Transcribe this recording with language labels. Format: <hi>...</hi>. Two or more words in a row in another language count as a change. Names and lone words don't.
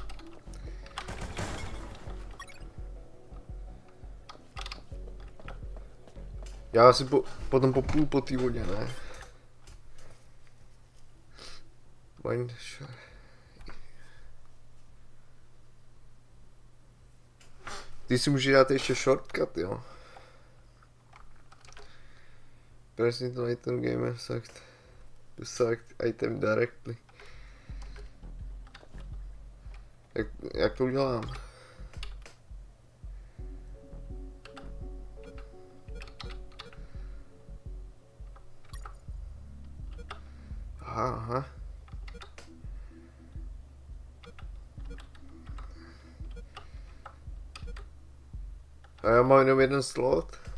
<cs>Já si potom popůjdu po té vodě, ne? Ty si můžeš dát ještě shortcut, jo?</cs> <en>Press to item gamer select to select item directly.</en> <cs>Jak to udělám? Aha. A já mám jenom jeden slot.</cs>